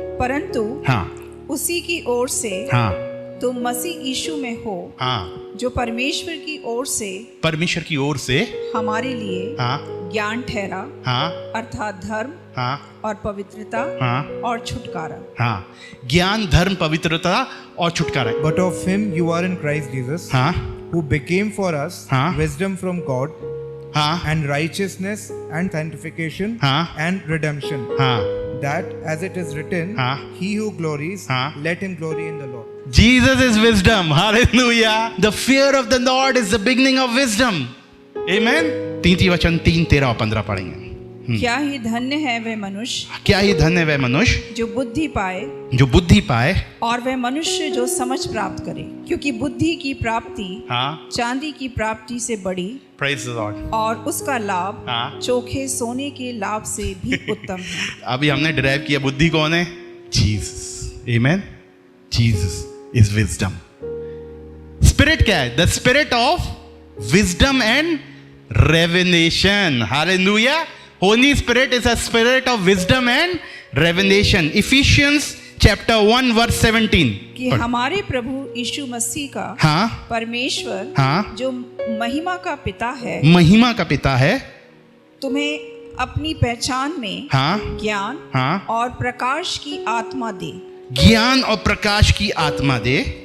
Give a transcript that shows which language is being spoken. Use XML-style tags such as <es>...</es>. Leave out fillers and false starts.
<hi>परंतु उसी की ओर से तुम मसीह यीशु में हो, जो परमेश्वर की ओर से हमारे लिए ज्ञान ठहरा, अर्थात धर्म और पवित्रता और छुटकारा। ज्ञान, धर्म, पवित्रता और छुटकारा।</hi> <en>But of him you are in Christ Jesus, who became for us wisdom from God, and righteousness and sanctification and redemption, that as it is written, he who glories, let him glory in the Lord. Jesus is wisdom. Hallelujah. The fear of the Lord is the beginning of wisdom.</en> <hi>Amen. 3 वचन 3, 13 और 15 पढ़ेंगे। क्या ही धन्य है वह मनुष्य, क्या ही धन्य है वह मनुष्य जो बुद्धि पाए, और वह मनुष्य जो समझ प्राप्त करे, क्योंकि बुद्धि की प्राप्ति चांदी की प्राप्ति से बड़ी,</hi> <en>Praise the Lord,</en> <hi>और उसका लाभ चोखे सोने के लाभ से भी उत्तम है। अभी हमने डिराइव किया बुद्धि कौन है?</hi> <en>Jesus. Amen. Jesus is wisdom. Spirit</en> <hi>क्या है?</hi> <en>The spirit of wisdom and revelation. Hallelujah. Holy Spirit is a spirit of wisdom and revelation. Ephesians chapter 1 verse 17.</en> <hi>कि हमारे प्रभु यीशु मसीह का परमेश्वर जो महिमा का पिता है, तुम्हें अपनी पहचान में ज्ञान और प्रकाश की आत्मा दे। ज्ञान और प्रकाश की आत्मा दे,</hi>